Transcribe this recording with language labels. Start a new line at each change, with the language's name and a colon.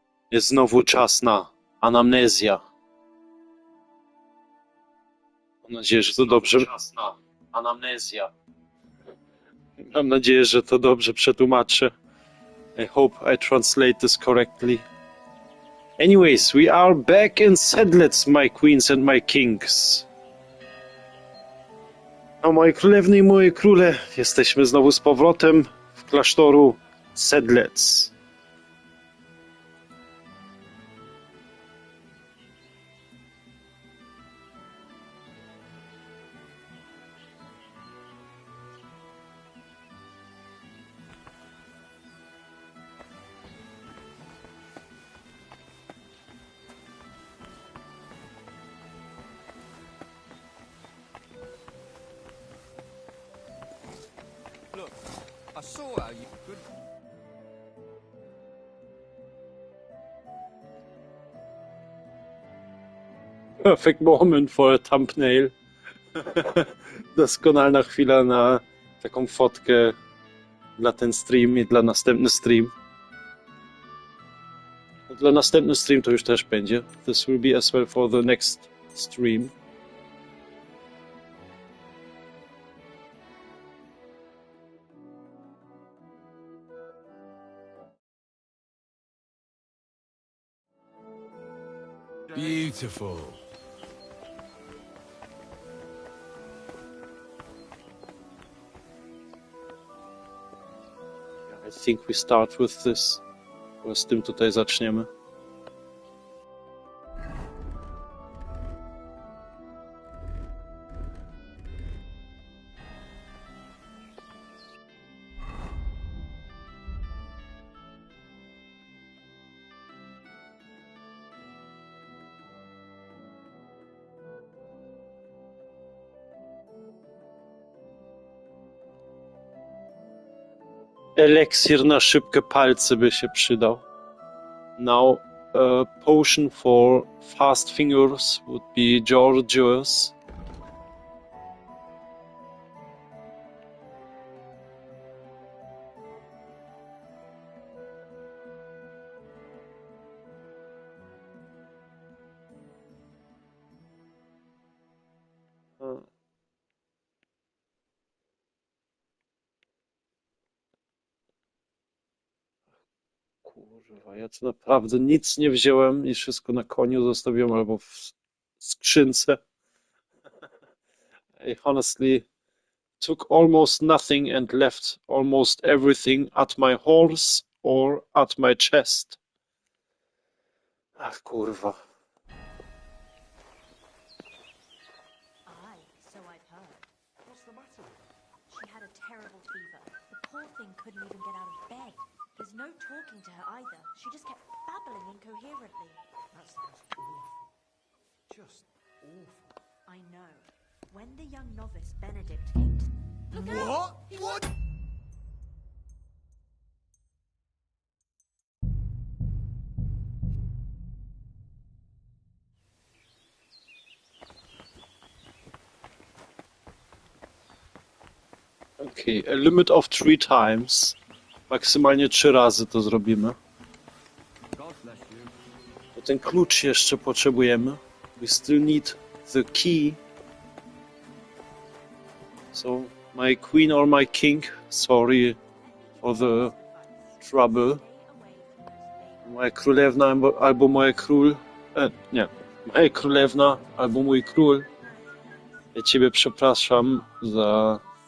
Polish: Jest znowu czas na anamnezja. Mam nadzieję, że to dobrze. Czas na anamnezja. Mam nadzieję, że to dobrze przetłumaczę.
English: I hope I translate this correctly. Anyways, we are back in Sedlec, my queens and my kings.
Polish: A moje królewny i moje króle, jesteśmy znowu z powrotem w klasztoru Sedlec.
English: I saw how you could. Perfect moment for a thumbnail.
Polish: Doskonalna chwila na taką fotkę dla ten stream i dla następny stream. Dla następny stream to już też będzie.
English: This will be as well for the next stream. Beautiful. I think we start with this.
Polish: Z tym tutaj zaczniemy. Eliksir na szybkie palce by się przydał.
English: Now, a potion for fast fingers would be Georgios.
Polish: Kurwa, ja tu naprawdę nic nie wziąłem i wszystko na koniu zostawiłem albo w skrzynce.
English: I honestly took almost nothing and left almost everything at my horse or at my chest.
Polish: Ach, kurwa.
English: Aye, so I've heard. What's the matter? She had a terrible fever. The poor thing couldn't even get out of bed. There's no talking to her either. She just kept babbling incoherently. That sounds awful. Just awful. I know. When the young novice Benedict came to... Look out! What? What? Okay, a limit of 3 times.
Polish: Maksymalnie 3 razy to zrobimy. To ten klucz jeszcze potrzebujemy.
English: We still need the key. So, my queen or my king, sorry for the trouble.
Polish: Moja królewna albo moja król... nie. Moja królewna albo mój król. Ja ciebie przepraszam za...